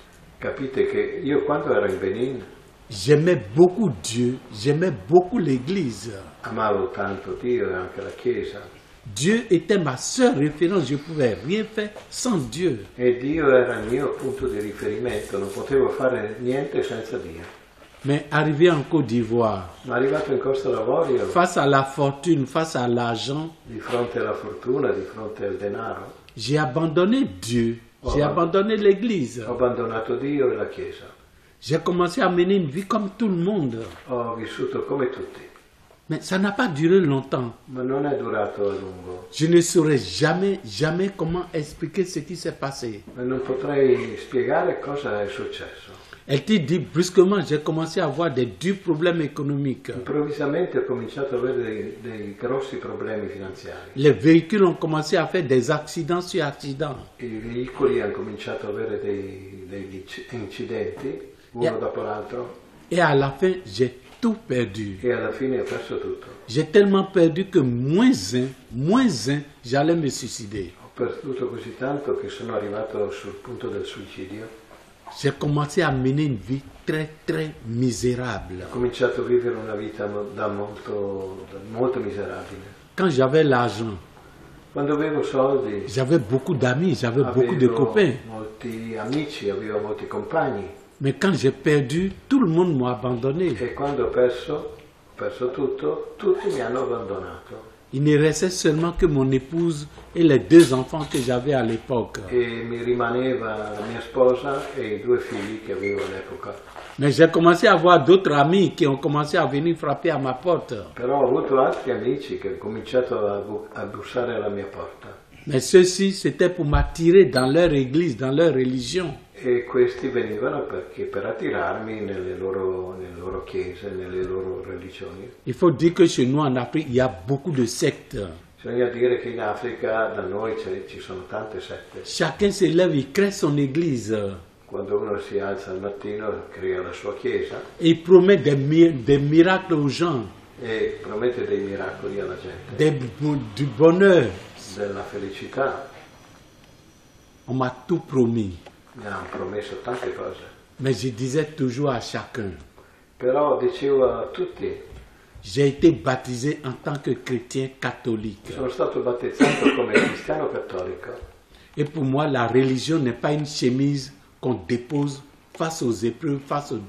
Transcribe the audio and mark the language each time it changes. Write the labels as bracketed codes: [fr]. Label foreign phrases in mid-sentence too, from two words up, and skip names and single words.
[it] Capite che io quando ero in Benin [fr] j'aimais beaucoup Dieu, j'aimais beaucoup l'Église. [it] Amavo tanto Dio e anche la Chiesa. [fr] Dieu était ma seule référence, je ne pouvais rien faire sans Dieu. [it] E Dio era il mio punto di riferimento, non potevo fare niente senza Dio. [fr] Mais arrivé en Côte d'Ivoire, [it] Ma arrivato in Costa d'Avorio, [fr] face à la fortune, face à l'argent, [it] di fronte alla fortuna, di fronte al denaro, [fr] j'ai abandonné Dieu, j'ai abandonné l'Église. [it] ho abbandonato Dio e la Chiesa. [fr] J'ai commencé à mener une vie comme tout le monde. [it] Ho vissuto come tutti, [fr] Mais ça n'a pas duré longtemps. [it] ma non è durato a lungo. [fr] Je ne saurais jamais comment expliquer ce qui s'est passé. [it] E non potrei spiegare cosa è successo. [fr] Elle te dit brusquement, j'ai commencé à avoir des durs problèmes économiques. [it] Improvvisamente ho cominciato a avere dei grossi problemi finanziari. [fr] Les véhicules ont commencé à faire des accidents sur accidents. [it] I veicoli hanno cominciato a avere degli incidenti, uno dopo l'altro, [fr] Et à la fin, j'ai tout perdu. [it] e alla fine ho perso tutto. [fr] J'ai tellement perdu que moins un, j'allais me suicider. [it] Ho perduto così tanto che sono arrivato sul punto del suicidio. [fr] J'ai commencé à mener une vie très misérable. [it] Ho cominciato a vivere una vita molto miserabile. [fr] Quand j'avais l'argent, [it] Quando avevo soldi, [fr] j'avais beaucoup d'amis, j'avais beaucoup de [it] avevo [fr] copains. [it] molti amici, avevo molti compagni. [fr] Mais quand j'ai perdu, tout le monde m'a abandonné. [it] E quando ho perso tutto, tutti mi hanno abbandonato. [fr] Il ne restait seulement que mon épouse et les 2 enfants que j'avais à l'époque. [it] E mi rimaneva la mia sposa e i 2 figli che avevo all'epoca. [fr] Mais j'ai commencé à avoir d'autres amis qui ont commencé à venir frapper à ma porte. [it] Però ho avuto altri amici che hanno cominciato a bussare alla mia porta. [fr] Mais ceux-ci, c'était pour m'attirer dans leur église, dans leur religion. [it] E questi venivano per attirarmi nelle loro chiese, nelle loro religioni. [fr] Il faut dire que chez nous en Afrique, il y a beaucoup de sectes. [it] Bisogna dire che in Africa da noi ci sono tante sette. [fr] Chacun se lève, il crée son église. [it] Quando uno si alza al mattino crea la sua chiesa [fr] Et il promet des miracles aux gens, [it] e promette dei miracoli alla gente, [fr] du bonheur. [it] della felicità. [fr] On m'a tout promis. [it] Mi hanno promesso tante cose. [fr] Mais je disais toujours à chacun, [it] Però dicevo a tutti, [fr] j'ai été baptisé en tant que chrétien catholique. [it] sono stato battezzato come cristiano cattolico. [fr] Et pour moi, la religion n'est pas une chemise qu'on dépose face aux épreuves, face aux